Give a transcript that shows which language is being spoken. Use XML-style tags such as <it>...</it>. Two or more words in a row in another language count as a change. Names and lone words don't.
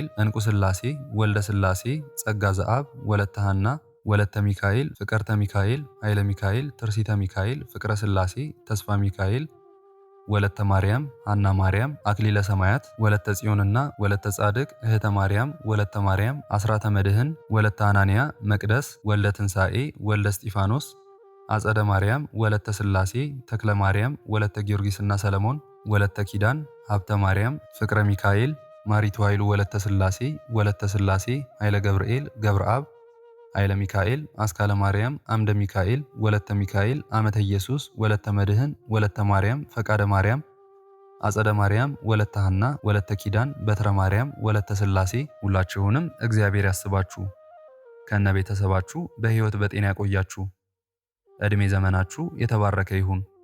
<am>እንቁ ስላሴ ወልደ ስላሴ ጸጋ ዘአብ ወለተ ሐና ወለተ ሚካኤል ፍቅርተ ሚካኤል ኃይለ ሚካኤል ትርሲተ ሚካኤል ፍቅረ ስላሴ ተስፋ ሚካኤል ወለተ ማርያም ሐና ማርያም አክሊለ ሰማያት ወለተ ጽዮንና ወለተ ጻድቅ እህተ ማርያም ወለተ ማርያም አስራተ መድህን ወለተ አናንያ መቅደስ ወልደ ትንሣኤ ወልደ እስጢፋኖስ አጸደ ማርያም ወለተ ስላሴ ተክለ ማርያም ወለተ ጊዮርጊስና ሰለሞን ወለተ ኪዳን ሀብተ ማርያም ፍቅረ ሚካኤል ማሪቱ ኃይሉ ወለተ ስላሴ ኃይለ ገብርኤል ገብረአብ ኃይለ ሚካኤል አስካለ ማርያም አምደ ሚካኤል ወለተ ሚካኤል አመተ ኢየሱስ ወለተ መድህን ወለተ ማርያም ፈቃደ ማርያም አጸደ ማርያም ወለተ ሐና ወለተ ኪዳን በትረ ማርያም ወለተ ስላሴ ሁላችሁንም እግዚአብሔር ያስባችሁ ከነ ቤተሰባችሁ በሕይወት በጤና ያቆያችሁ። እድሜ ዘመናችሁ የተባረከ ይሁን።</am>